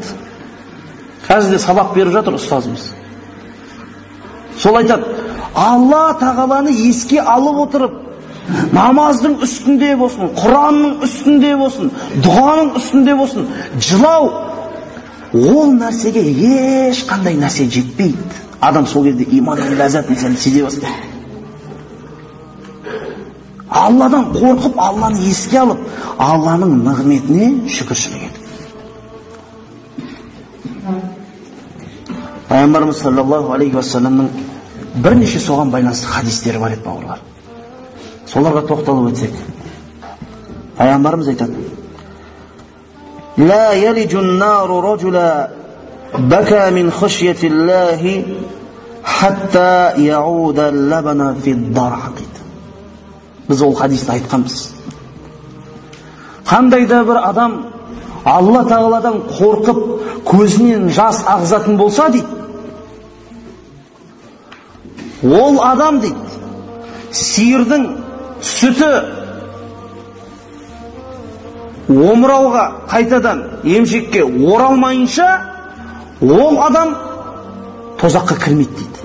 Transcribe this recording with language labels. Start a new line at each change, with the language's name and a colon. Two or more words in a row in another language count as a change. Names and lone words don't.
Kazakh: Қазір де сабақ беріп жатыр ұстазымыз. Сол айтады, Алла Тағаланы еске алып отырып, намаздың үстінде болсын, Құранның үстінде болсын, дұғаның үстінде болсын, жылау, ол нәрсеге ешқандай нәрсе жетпейді. Адам сол кезде иманның ләззатын сезе бастайды. Алладан қорқып, Алланы еске алып, Алланың нығметіне шүкіршілік етіп. Пайғамбарымыз
Arabic: صلى الله عليه وسلم
Kazakh: бірнеше соған байланысты хадистері бар еді, бауырлар. Соларға тоқталып өтсек. Пайғамбарымыз айтады:
Arabic: لا يلج النار رجلا بكى من خشية الله حتى يعود اللبن في الضرع.
Kazakh: Біз ол хадисті айтқанбыз. Қандай да бір адам Алла Тағаладан қорқып көзінен жас ағызатын болса дейді, ол адам дейді, сиырдың сүті омырауға қайтадан емшекке оралмайынша ол адам тозаққа кірмейді дейді.